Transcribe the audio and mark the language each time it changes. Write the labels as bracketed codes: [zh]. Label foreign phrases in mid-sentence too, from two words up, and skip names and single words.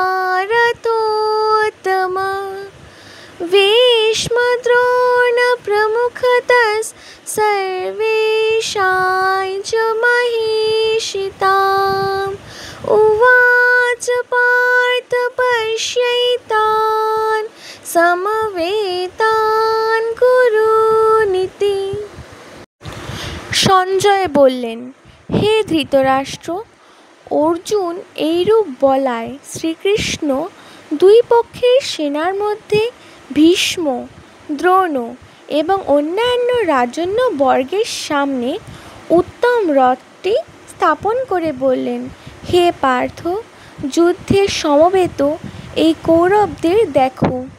[sa] रथोत्तम भीष्मद्रोणप्रमुखतः सर्वेषां च महीषिताम् उवाच पार्थ पश्यैतान् समवेतान् कुरुनीति। [bn] সঞ্জয় বললেন, হে ধৃতরাষ্ট্র, অর্জুন এইরূপ বলায় শ্রীকৃষ্ণ দুই পক্ষের সেনার মধ্যে ভীষ্ম, দ্রোণ এবং অন্যান্য রাজন্যবর্গের সামনে উত্তম রথটি স্থাপন করে বললেন, হে পার্থ, যুদ্ধে সমবেত এই কৌরবদের দেখো।